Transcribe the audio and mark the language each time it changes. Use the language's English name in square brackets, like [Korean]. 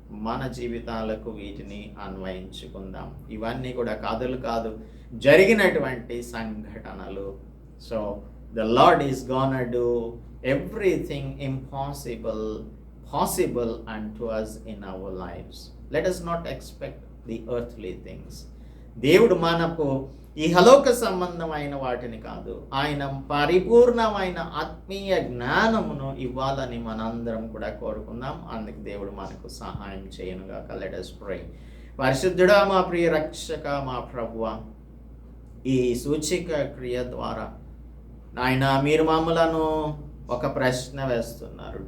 [Telugu] మన జీవితాలకు వీటిని అన్వయించుకుందాం. ఇవన్నీ కూడా కథలు కాదు, జరిగినటువంటి సంఘటనలు. [English] So the Lord is gonna do everything impossible possible unto us in our lives. Let us not expect the earthly things. [Telugu] దేవుడు మనకు ఇహలోక సంబంధమైన వాటిని కాదు, ఆయన పరిపూర్ణమైన ఆత్మీయ జ్ఞానమును ఇవ్వాలని మనందరం కూడా కోరుకుందాం. అందుకు దేవుడు మనకు సహాయం చేయనుగాక. [English] Let us pray. [Telugu] పరిశుద్ధుడా, మా ప్రియ రక్షక, మా ప్రభువా, ఈ సూచిక క్రియ ద్వారా నాయన మీరు మమ్మలను ఒక ప్రశ్న వేస్తున్నారు.